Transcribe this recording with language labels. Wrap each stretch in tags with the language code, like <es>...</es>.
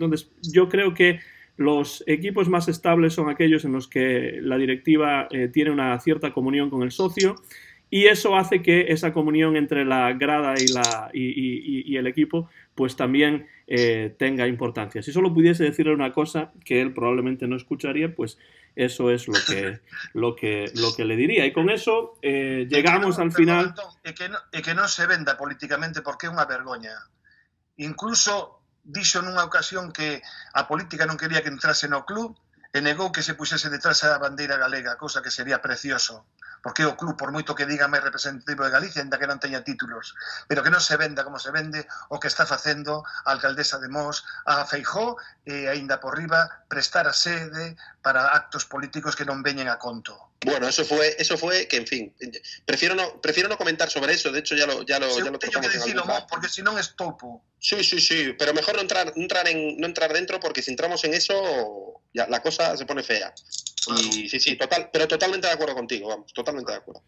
<es>Entonces yo creo que los equipos más estables son aquellos en los que la directiva tiene una cierta comunión con el socio, y eso hace que esa comunión entre la grada y el equipo pues también tenga importancia. Si solo pudiese decirle una cosa que él probablemente no escucharía, pues eso es lo que le diría. Y con eso llegamos al final.</es> <gl>Que non se venda políticamente porque é unha vergoña. Incluso dixo nunha ocasión que a política non quería que entrase no club e negou que se puxese detrás a bandeira galega, cousa que sería precioso. porque o club, por moito que diga máis representativo de Galicia, ainda que non teña títulos, pero que non se venda como se vende o que está facendo a alcaldesa de Mos, a Feijóo, e aínda por riba prestar a sede para actos políticos que non veñen a conto.</gl> <es>Bueno, eso fue que, en fin, prefiero no comentar sobre eso. De hecho, ya lo</es> <gl>teño que dicilo, porque si non estopo.</gl> <es>Sí, pero mejor no entrar dentro, porque si entramos en eso, ya la cosa se pone fea. Claro. Y sí, pero totalmente de acuerdo contigo, vamos, totalmente de acuerdo.</es>